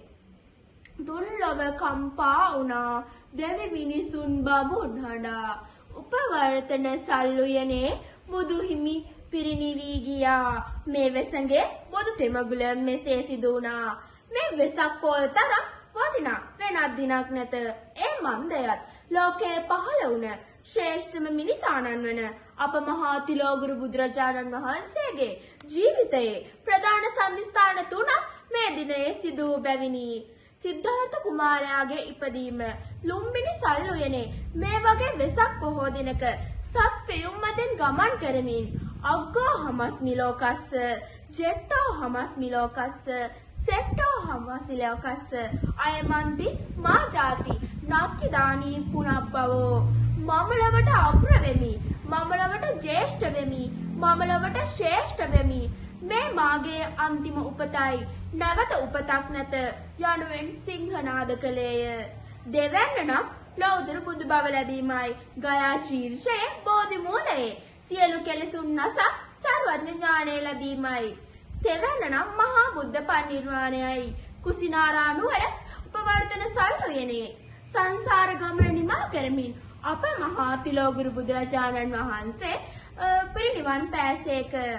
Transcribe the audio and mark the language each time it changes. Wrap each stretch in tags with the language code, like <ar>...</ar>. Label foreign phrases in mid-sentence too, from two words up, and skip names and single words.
<si>දුර්ලභ කම්පා වුණා දෙවි මිනිසුන් බඹුන් හඬා උපවර්තන සල්ලුයනේ බුදු හිමි පිරිනිවී ගියා මේ වෙසඟේ බුදු තෙමගුල මෙසේ සිදු වුණා මේ වෙසක් පොය තරම් වටිනා වෙනත් දිනක් නැත ඒ මන්දයත් ලෝකේ පහළ වුණ ශ්‍රේෂ්ඨම මිනිසාණන් වන අප මහා තිලෝගුරු බුදුරජාණන් වහන්සේගේ ජීවිතයේ ප්‍රධාන සන්ධිස්ථාන තුනක් මේ දිනයේ සිදු වූ බැවිනි සිද්ධාර්ථ කුමාරයාගේ ඉපදීම ලුම්බිනි සල්ුයනේ මේ වගේ වෙසක් පොහෝ දිනක සත් පෙයුම් මතින් ගමන් කරමින්</si> <pi>අග්ගෝ හමස්මි ලෝකස්ස ජෙට්ටෝ හමස්මි ලෝකස්ස සෙට්ටෝ හමස්මි ලෝකස්ස අයමන්ති මා ජාති නාක්කිදානී පුනබ්බවෝ</pi> <si>මම ලවට අග්‍ර වෙමි මම ලවට ජේෂ්ඨ වෙමි මම ලවට ශ්‍රේෂ්ඨ වෙමි මේ මාගේ අන්තිම උපතයි නැවත උපතක් නැත යනුවෙන් සිංහනාද කළේය දෙවැන්න නම් ලෞතර බුදු බව ලැබීමයි ගයා ශීර්ෂයේ බෝධි මූලයේ සියලු කෙලෙසුන් නසා සර්වඥ ඥානය ලැබීමයි තෙවැන්න නම් මහා බුද්ධ පරිනිර්වාණයයි කුසිනාරා නුවර උපවර්තන සල්ුයනේ සංසාර ගමන නිමා කරමින් අප මහා තිලෝගුරු බුදුරජාණන් වහන්සේ පිරිනිවන් පෑසේක</si>